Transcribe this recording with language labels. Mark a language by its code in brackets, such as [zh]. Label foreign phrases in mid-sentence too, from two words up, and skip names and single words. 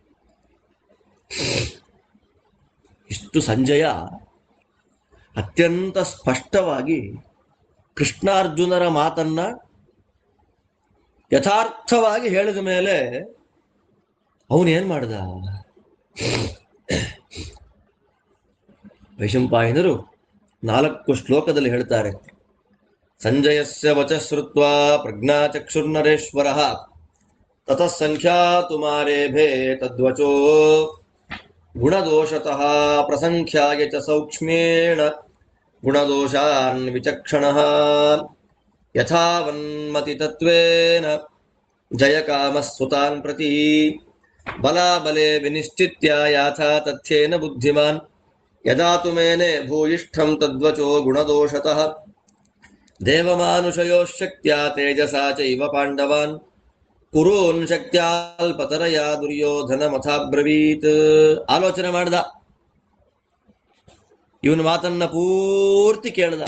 [kn] ಇಷ್ಟು ಸಂಜಯ ಅತ್ಯಂತ ಸ್ಪಷ್ಟವಾಗಿ ಕೃಷ್ಣಾರ್ಜುನರ ಮಾತನ್ನ ಯಥಾರ್ಥವಾಗಿ ಹೇಳಿದ ಮೇಲೆ ಅವನೇನ್ ಮಾಡ್ದ? ವೈಶಂಪಾಯನರು 4 ಶ್ಲೋಕದಲ್ಲಿ ಹೇಳ್ತಾರೆ. [sa] ಸಂಜಯಸ್ಯ ವಚ ಶ್ರುತ್ವಾ ಪ್ರಜ್ಞಾಚಕ್ಷುರ್ನರೇಶ್ವರಃ ತತಃ ಸಂಖ್ಯಾತು ಮಾರೇಭೆ ತದ್ವಚೋ ಗುಣದೋಷತಃ ಪ್ರಸಂಖ್ಯಾಯ ಚ ಸೌಕ್ಷ್ಮೇಣ ಗುಣದೋಷಾನ್ ವಿಚಕ್ಷಣಃ ಯಥಾವನ್ಮತಿ ತತ್ವೇನ ಜಯಕಾಮಸ್ಸುತಾನ್ ಪ್ರತಿ ಬಲಾಬಲೆ ವಿನಿಶ್ಚಿತ್ಯ ಯಾಥಾ ತಥ್ಯೇನ ಬುದ್ಧಿಮಾನ್ ಯದಾ ತುಮೇನೆ ಭೂಯಿಷ್ಠಂ ತದ್ವಚೋ ಗುಣದೋಷತಃ ದೇವಮಾನುಷಯೋಶಕ್ತ್ಯಾ ತೇಜಸಾ ಚೈವ ಪಾಂಡವಾನ್ ಕುರೂನ್ ಶಕ್ತ್ಯಾಲ್ಪತರಯ ದುರ್ಯೋಧನ ಮಥಾಬ್ರವೀತ್. [kn] ಆಲೋಚನೆ ಮಾಡ್ದ. ಇವನ ಮಾತನ್ನ ಪೂರ್ತಿ ಕೇಳ್ದ.